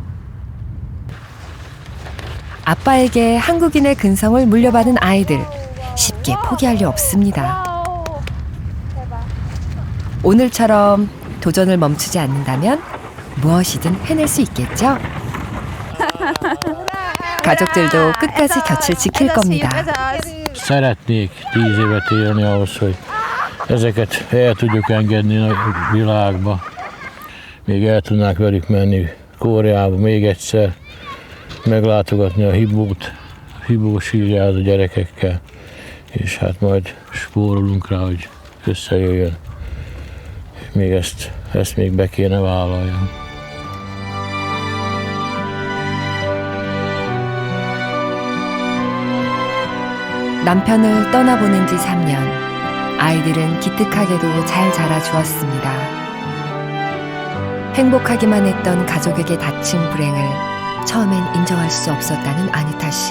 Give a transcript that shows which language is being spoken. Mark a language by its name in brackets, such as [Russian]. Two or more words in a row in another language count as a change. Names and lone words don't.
[Korean] 아빠에게 한국인의 근성을 물려받은 아이들, 쉽게 포기할 리 없습니다. 오늘처럼 도전을 멈추지 않는다면 무엇이든 해낼 수 있겠죠? 가족들도 끝까지 곁을 지킬 겁니다. [Hungarian] Szeretnék 10 évet élni ahhoz, hogy ezeket el tudjuk engedni a világba. Még el tudnánk velük menni Koreába még egyszer meglátogatni a Hibó sírját a gyerekekkel, és hát majd spórolunk rá, hogy összejöjjön. Még ezt még be kéne vállaljam. [Korean] 남편을 떠나보낸 지 3년. 아이들은 기특하게도 잘 자라주었습니다. 행복하기만 했던 가족에게 닥친 불행을 처음엔 인정할 수 없었다는 아니타 씨.